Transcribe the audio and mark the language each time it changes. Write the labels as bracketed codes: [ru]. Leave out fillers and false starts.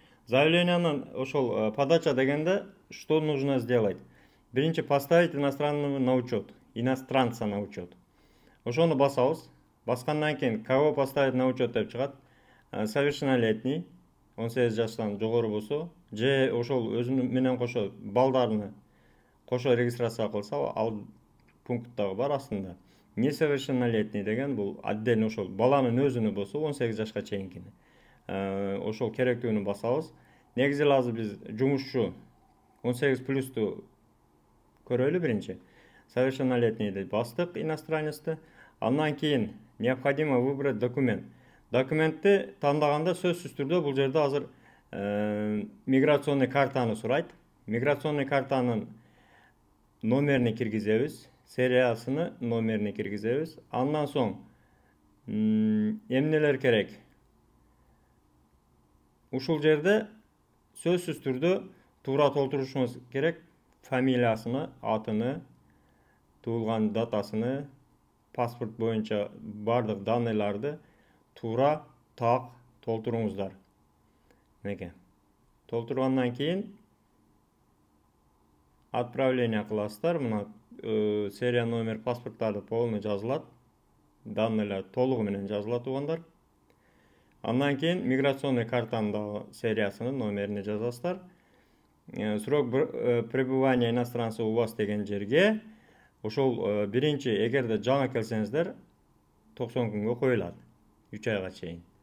[ky] Заявлениянын ошол подача дегенде [ru] что нужно сделать? Биринчи поставить иностранца на учет. [ky] Ошону басабыз. Баскандан кийин [ru] кого поставить на учет [ky] деп чыгат. Совершеннолетний, 18 жаштан жогору болсо, же ошол өзүнүн менен кошо балдарыны кошо регистрация кылса, ал пункттагы бар астында. Несовершеннолетний деген бул отдельно ошол баланын өзүнү болсо 18 жашка чейинкини. Ошол керектүүнү басабыз. Негизи азыр биз жумушчу 18+ту көрөлү биринчи. Совершеннолетнийди бастык, иностранецти. Андан кийин [ru] необходимо выбрать документ. [ky] Документти тандаганда сөзсүз түрдө бул жерде азыр миграционный картаны сурайт. Миграционный картанын номерини киргизебиз, сериясыны номерини киргизебиз. Андан соң эмнелер керек? Ушул жерде сөзсүз түрдө туура толтурушубуз керек. Фамилиясыны, атыны, туулган датасыны, паспорт боюнча бардык данныйларды туура так толтуруңуздар. Меке. Толтургандан кийин отправление кыласыздар. Мына серия номер паспорттарды полный жазылат. Данныйлар толугу менен жазылат туугандар. Андан кийин миграционный картанын сериясынын номерини жазасыздар. [ru] Срок пребывания иностранца у вас [ky] деген жерге ошол биринчи эгерде жаңы келсеңиздер 90 күнгө коюлат. 3 айга чейин.